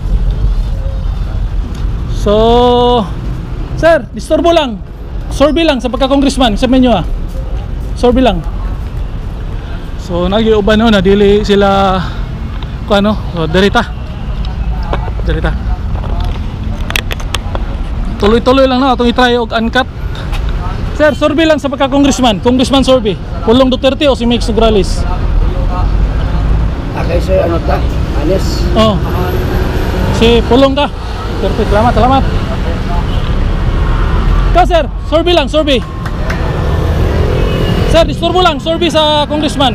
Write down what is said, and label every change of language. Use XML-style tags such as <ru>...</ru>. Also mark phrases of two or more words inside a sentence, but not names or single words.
<ceb>So, sir, disturbo lang. Survey lang sa pagka-congressman. Sabihin nyo survey lang. So, nag-iuban na dili sila kung ano. So, darita. Tuloy-tuloy lang na. Itong itry og uncut. Sir, survey lang sa pagka-congressman.</ceb> <en>Congressman survey.</en> <ceb>Pulong Duterte o si Migs Ugralis? Okay sir, ano ta? Anis. Oh. Si Pulong ka. Duterte. Salamat, salamat. Ka sir, survey lang, survey. Sir, disturbo lang, survey sa congressman.</ceb>